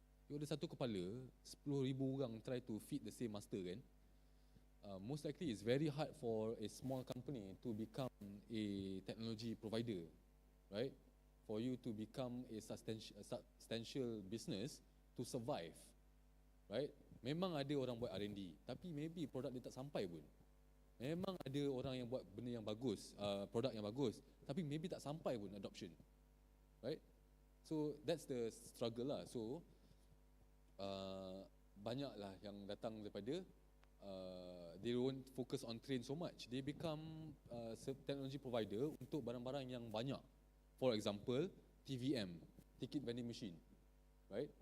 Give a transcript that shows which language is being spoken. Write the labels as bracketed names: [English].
[English] You [Malay] ada satu kepala, [English] 10,000 orang try to feed the same master kan. Most likely it's very hard for a small company to become a technology provider, right? For you to become a substantial business to survive, right? [Malay] Memang ada orang buat R&D, tapi maybe produk dia tak sampai pun. Memang ada orang yang buat benda yang bagus, produk yang bagus, tapi maybe tak sampai pun adoption, right? [English] So that's the struggle lah. So [Malay] banyaklah yang datang daripada [English] they won't focus on train so much. They become technology provider [Malay] untuk barang-barang yang banyak. [English] For example, TVM, ticket vending machine, right?